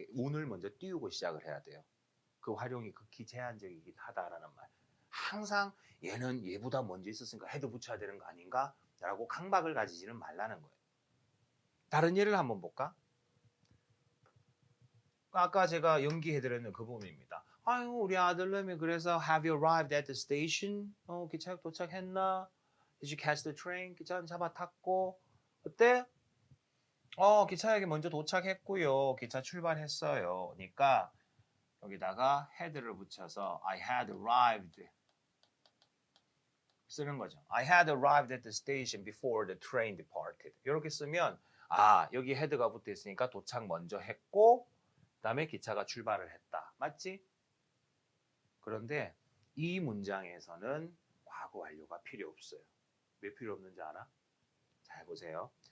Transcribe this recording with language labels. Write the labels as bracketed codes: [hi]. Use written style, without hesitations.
[ko] 운을 먼저 띄우고 시작을 해야 돼요. 그 활용이 극히 제한적이긴 하다라는 말. 항상 얘는 얘보다 먼저 있었으니까 헤드 붙여야 되는 거 아닌가? 라고 강박을 가지지는 말라는 거예요. 다른 예를 한번 볼까? 아까 제가 연기해드렸는 그 부분입니다. 아유 우리 아들내미 그래서 [en] Have you arrived at the station? [ko] 기차역 도착했나? [en] Did you catch the train? [ko] 기차 잡아 탔고 그때 기차역에 먼저 도착했고요. 기차 출발했어요. 그러니까 여기다가 head를 붙여서 [en] I had arrived [ko] 쓰는 거죠. [en] I had arrived at the station before the train departed. [ko] 이렇게 쓰면 여기 헤드가 붙어 있으니까 도착 먼저 했고 그다음에 기차가 출발을 했다. 맞지? 그런데 이 문장에서는 과거 완료가 필요 없어요. 왜 필요 없는지 알아? 잘 보세요.